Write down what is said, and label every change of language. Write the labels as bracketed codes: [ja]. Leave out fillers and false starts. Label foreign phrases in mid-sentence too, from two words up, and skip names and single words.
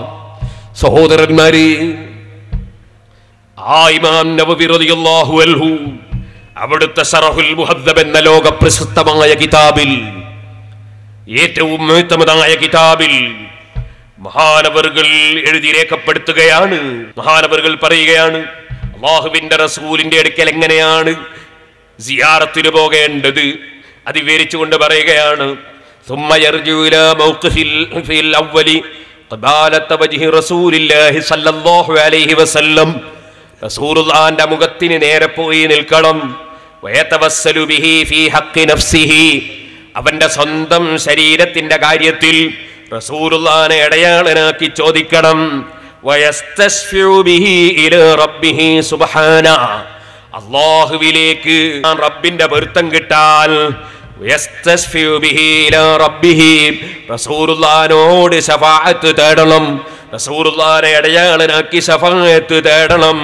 [ml] സഹോദരന്മാരെ, ആ ഇമാം നവവി [ar] رضي الله عنه [ml] അവിടുത്തെ ശറഹുൽ മുഹദ്ദബ് എന്ന ലോക പ്രശസ്തമായ കിതാബിൽ, ഏറ്റവും മുഅ്തമദായ കിതാബിൽ മഹാനവറുകൾ എഴുതി രേഖപ്പെടുത്തുകയാണ്. മഹാനവറുകൾ പറയുകയാണ്, അല്ലാഹുവിന്റെ റസൂലിന്റെ അടുക്കൽ എങ്ങനെയാണ് സിയാറത്തിന് പോകേണ്ടത് അത് വിവരിച്ചുകൊണ്ട് പറയുകയാണ്. [ar] ثم يرجع الى موقفه في الاول قبالة وجه رسول الله صلى الله عليه وسلم. [ml] റസൂലുള്ളാഹിന്റെ മുഖത്തിന് നേരെ പോയി നിൽക്കണം. [ar] ويتوسل به في حق نفسه, [ml] അവന്റെ സ്വന്തം ശരീരത്തിന്റെ കാര്യത്തിൽ റസൂലുള്ളാഹിനെ ഇടയാളനാക്കി ചോദിക്കണം. [ar] ويستشفع به إلى ربه سبحانه, [ml] അല്ലാഹുവിലേക്ക് റബ്ബിന്റെ പൊരുത്തം കിട്ടാൻ [ar] ويستشفع به إلى ربه, [ml] റസൂലുള്ളാഹിനോട് ശഫാഅത്ത് തേടണം, റസൂലുള്ളാഹിനെ ഇടയാളനാക്കി ശഫാഅത്ത് തേടണം.